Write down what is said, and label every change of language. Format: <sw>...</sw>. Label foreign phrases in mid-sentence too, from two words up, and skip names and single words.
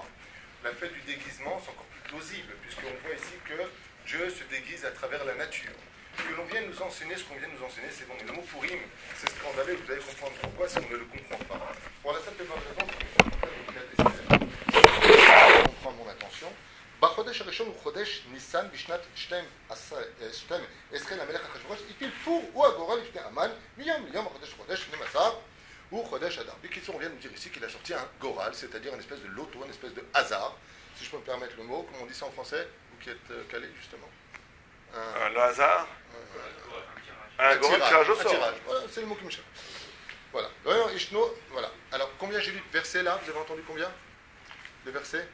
<fr>La fête du déguisement, c'est encore plus plausible, puisqu'on voit ici que Dieu se déguise à travers la nature. Que l'on vienne nous enseigner ce qu'on vient nous enseigner, c'est bon. Mais le mot Purim, c'est scandaleux, vous allez comprendre pourquoi si on ne le comprend pas. Pour la simple bonne raison, je comprends mon attention.</fr> <he>בחודש הראשון הוא חודש ניסן בשנת 12 למלך אחשוורוש, הטיל פור הוא הגורל לפני המן, מיום החודש חודש 12 הוא חודש אדר. בקיצור,</he> <fr>on vient nous dire ici qu'il a sorti un goral, c'est-à-dire une espèce de loto, une espèce de hasard, si je peux me permettre le mot, comme on dit ça en français, vous qui êtes calé justement. Le hasard, un grand tirage au sort. Voilà, c'est le mot qui me cherche. Voilà. Voilà. Alors, combien j'ai lu de versets là? Vous avez entendu combien de versets?</fr>